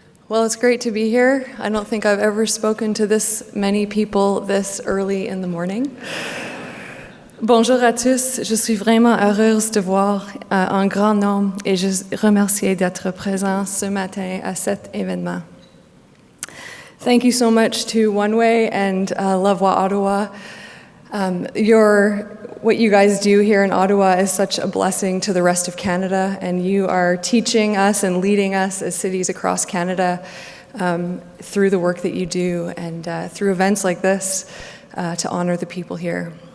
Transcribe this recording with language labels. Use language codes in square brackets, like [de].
[en] Well, it's great to be here. I don't think I've ever spoken to this many people this early in the morning. [fr] Bonjour à tous, je suis vraiment heureuse de voir un grand nombre et je remercie d'être présent ce matin à cet événement. [en] Thank you so much to One Way and Love Ottawa. What you guys do here in Ottawa is such a blessing to the rest of Canada, and you are teaching us and leading us as cities across Canada through the work that you do and through events like this to honor the people here.